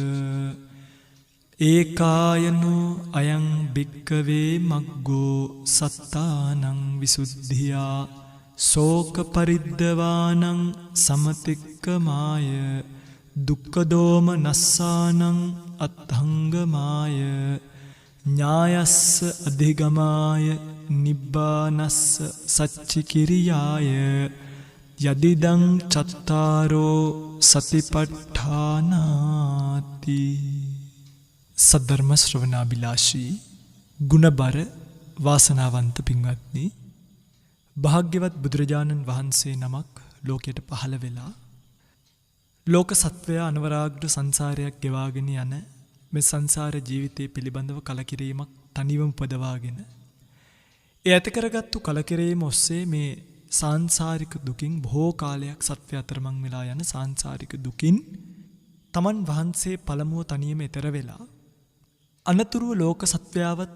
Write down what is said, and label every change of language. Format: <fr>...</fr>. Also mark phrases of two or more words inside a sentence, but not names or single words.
<pi>एकायनो अयं भिक्खवे मग्गो सत्तानं विशुद्धिया शोक परिद्दवानं समतिक्कमाय दुःखदोम नस्सानं अत्थंगमाय न्यायस्स अधिगमाय निब्बानस्स सच्चिकिरियाय यदिदं चत्तारो</pi> <si>सतिपट्ठानाति සද්ධර්ම ශ්‍රවණාභිලාෂී ගුණබර වාසනාවන්ත පින්වත්නි භාග්‍යවත් බුදුරජාණන් වහන්සේ නමක් ලෝකයට පහළ වෙලා ලෝක සත්වයා අනවරාග්‍ර සංසාරයක් ගෙවාගෙන යන මේ සංසාර ජීවිතය පිළිබඳව කලකිරීමක් තනිවම පදවාගෙන ඒ ඇති කරගත්තු කලකිරීම ඔස්සේ මේ සාංසාරික දුකින් බොහෝ කාලයක් සත්වයා අතරමං වෙලා යන සාංසාරික දුකින් තමන් වහන්සේ පළමුව තනියම ඈතර වෙලා අනතුරුව ලෝක සත්වයාවත්</si>